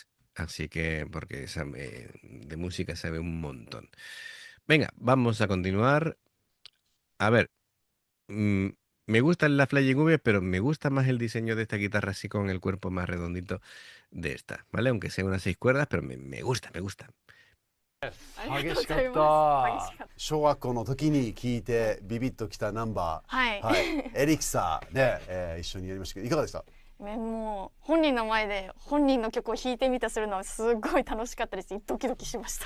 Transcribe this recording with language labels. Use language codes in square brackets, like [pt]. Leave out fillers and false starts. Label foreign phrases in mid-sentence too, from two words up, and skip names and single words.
[es] Así que, porque de música sabe un montón. Venga, vamos a continuar. A ver, mm, me gustan las Flying V, pero me gusta más el diseño de esta guitarra así con el cuerpo más redondito de esta, ¿vale? Aunque sea unas 6 cuerdas, pero me gusta, me gusta. [ja] ありがとうご激しかっざいます。激しかたった。小学校の時に聞いてビビッときたナンバーはい。はいエリクサね、一緒にやりましたけどいかがでしたもう本人の前で本人の曲を弾いてみたするのはすごい楽しかったです。ドキドキしました。